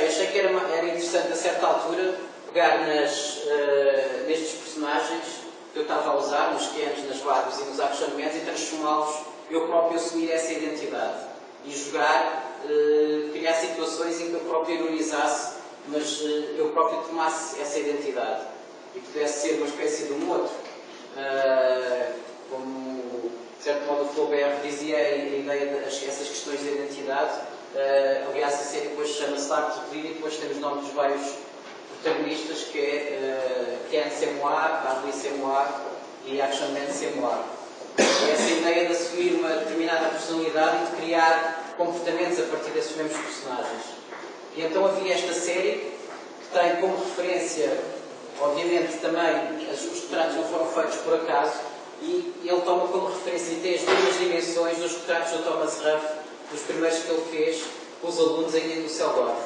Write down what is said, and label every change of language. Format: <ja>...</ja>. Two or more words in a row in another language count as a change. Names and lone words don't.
<pt>Achei que era interessante a certa altura pegar nestes personagens que eu estava a usar, nos Kens, nas Barbies e nos Action Mans e transformá-los, eu próprio assumir essa identidade e jogar, criar situações em que eu próprio ironizasse, mas eu próprio tomasse essa identidade e pudesse ser uma espécie de um outro. Como, de certo modo, o Flaubert dizia a ideia dessas questões de identidade. Aliás, a série depois chama-se Arte de Vida e depois temos nomes dos vários protagonistas, que é Ken c'est moi, Barbie c'est moi e Action Man c'est moi. E essa ideia de assumir uma determinada personalidade e de criar comportamentos a partir desses mesmos personagens. E então havia esta série que tem como referência, obviamente também, os retratos não foram feitos por acaso, e ele toma como referência e tem as duas dimensões dos retratos do Thomas Ruff, dos primeiros que ele fez com os alunos ainda no Düsseldorf.</pt>